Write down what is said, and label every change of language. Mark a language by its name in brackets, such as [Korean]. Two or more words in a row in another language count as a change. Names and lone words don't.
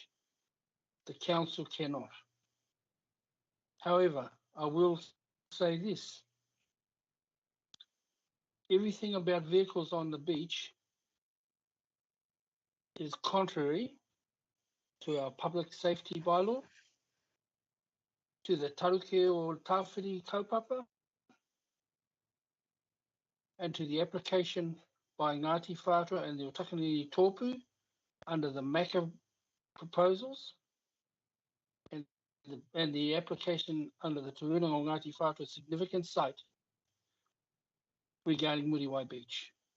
[English] The council cannot. However, I will say this. Everything about vehicles on the beach is contrary to our public safety bylaw, to the taruke or tawhiri kaupapa, and to the application by Ngāti Whātua and the Otakanini Tōpū under the MACA proposals, and the application under the Te Rūnanga o Ngāti Whātua significant site regarding Muriwai Beach.